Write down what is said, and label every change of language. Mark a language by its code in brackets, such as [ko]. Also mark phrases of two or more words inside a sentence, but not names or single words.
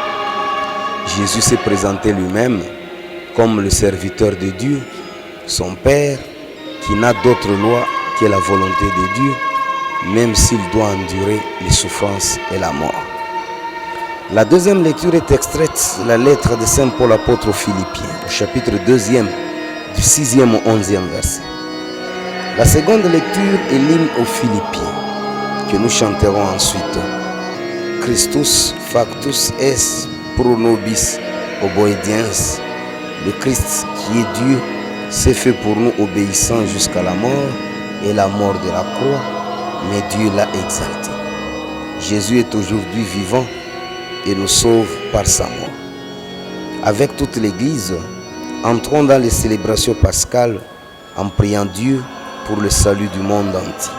[fr] Jésus s'est présenté lui-même comme le serviteur de Dieu, son Père, qui n'a d'autre loi que la volonté de Dieu, même s'il doit endurer les souffrances et la mort. La deuxième lecture est extraite de la lettre de Saint Paul apôtre aux Philippiens, au chapitre 2e, du 6e au 11e verset. La seconde lecture est l'hymne aux Philippiens, que nous chanterons ensuite. [la] Christus factus est pro nobis obediens. [fr] Le Christ qui est Dieu s'est fait pour nous obéissant jusqu'à la mort et la mort de la croix, mais Dieu l'a exalté. Jésus est aujourd'hui vivant et nous sauve par sa mort. Avec toute l'Église, entrons dans les célébrations pascales en priant Dieu pour le salut du monde entier.